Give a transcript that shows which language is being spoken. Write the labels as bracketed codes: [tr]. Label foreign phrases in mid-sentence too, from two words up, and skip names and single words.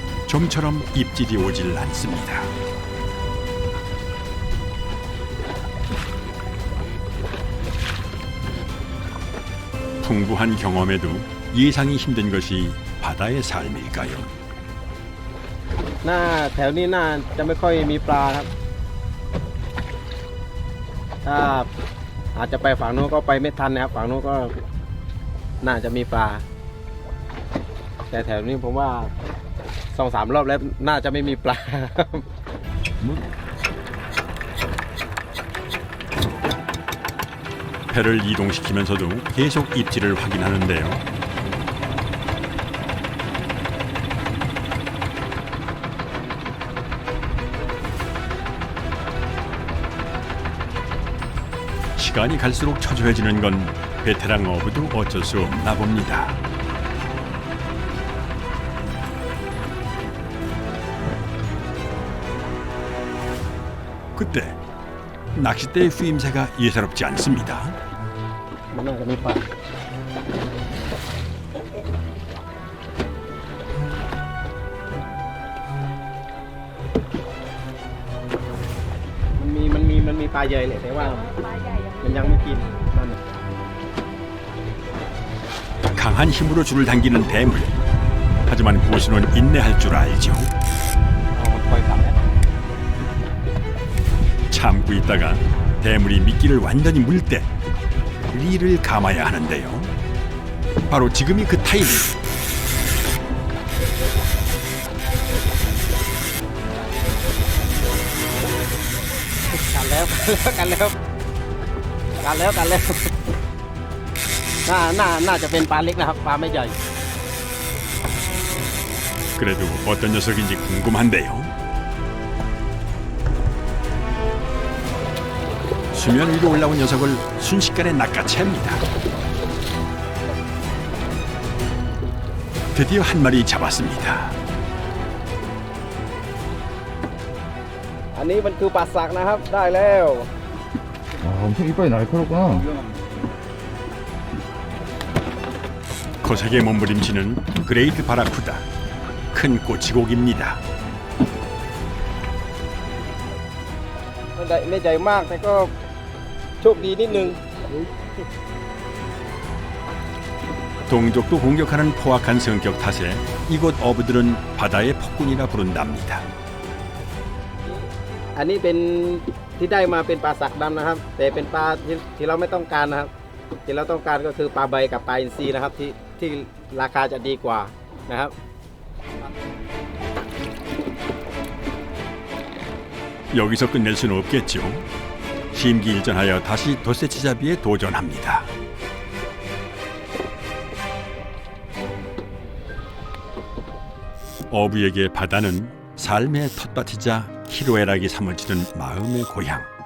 [ko] 좀처럼 입질이 오질 않습니다. 풍부한 경험에도 예상이 힘든 것이 바다의 삶일까요? [th] แถวนี้น่าจะไม่ค่อยมีปลาครับถ้าอาจจะไปฝั่งนู้นก็ไปไม่ทันนะครับฝั่งนู้นก็น่าจะมีปลาแต่แถวนี้ผมว่า 2-3 รอบแล้วน่าจะไม่มีปลา [ko] 배를 이동시키면서도 계속 입질을 확인하는데요. 시간이 갈수록 초조해지는 건 베테랑 어부도 어쩔 수 없나 봅니다. 그때 낚싯대의 쓰임새가 예사롭지 않습니다. [th] มันน่าจะมีปลามันมีปลาใหญ่เลยแต่ว่ามันยังไม่กินนั่น [ko] 강한 힘으로 줄을 당기는 대물. 하지만 고수는 인내할 줄 알죠. [th] เอามันปล่อยกลับแล้ว [ko] 참고 있다가 대물이 미끼를 완전히 물 때 리를 감아야 하는데요. 바로 지금이 그 타이밍. [th] กันแล้วกันแล้วน่าจะเป็นปลาเล็กนะครับปลาไม่ใหญ่ [ko] 그래도 어떤 녀석인지 궁금한데요. 수면 위로 올라온 녀석을 순식간에 낚아챕니다. 드디어 한 마리 잡았습니다. [th] อันนี้มันคือปลาสักนะครับได้แล้ว [ko] 엄청 이빨이 날카롭구나. 거세게 몸부림치는 그레이트 바라쿠다. 큰 꼬치고기입니다. [th] ไม่ใหญ่มากแต่ก็โชคดีนิดนึง [ko] 동족도 공격하는 포악한 성격 탓에 이곳 어부들은 바다의 폭군이라 부른답니다. [th] อันนี้เป็นที่ได้มาเป็นปลาสักดำนะครับ แต่เป็นปลาที่เราไม่ต้องการนะครับที่เราต้องการก็คือปลาใบกับปลาอินทรีนะครับที่ราคาจะดีกว่านะครับ [ko] 여기서 끝낼 수는 없겠죠. 심기일전하여 다시 덧새치잡이에 도전합니다. 어부에게 바다는 삶의 텃밭이자 희로애락이 사무치는 마음의 고향.